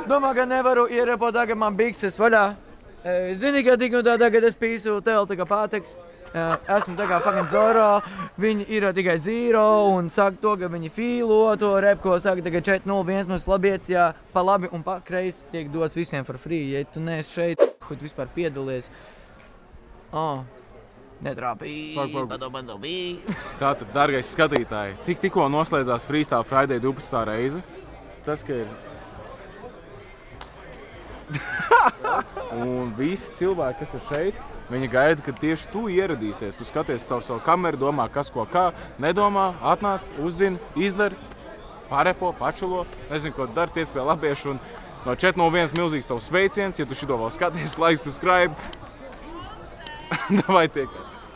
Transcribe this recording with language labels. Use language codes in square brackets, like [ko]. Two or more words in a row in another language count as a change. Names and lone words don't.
[lv] Domā, ka nevaru ierepot tagad man bikses vaļā. Zini, ka tik un tā tagad es pīsu tev tā kā patiks. Esmu tā kā fucking Zoro, viņi ir tikai zero un saka to, ka viņi fīlo to rep, ko saka tagad 4-0-1 mums labietis, jā, pa labi un pa kreisi tiek dots visiem [en] for free. [lv] Ja tu neesi šeit, хуй vispār piedalies. Netrāpīja, padomāja. Tātad, dargais skatītāji, tikko noslēdzās Freestyle Friday 12. reize. Tas, ka ir... Un visi cilvēki, kas ir šeit, viņi gaida, ka tieši tu ieradīsies. Tu skaties caur savu kameru, domā, kas ko kā, nedomā, atnāc, uzzini, izdari, parepo, pačulo, nezinu, ko dari, tiec pie labiešu. Un no 401 milzīgs tavs sveiciens, ja tu šito vēl skaties, [en] like, subscribe. [lv] Davai tiekās.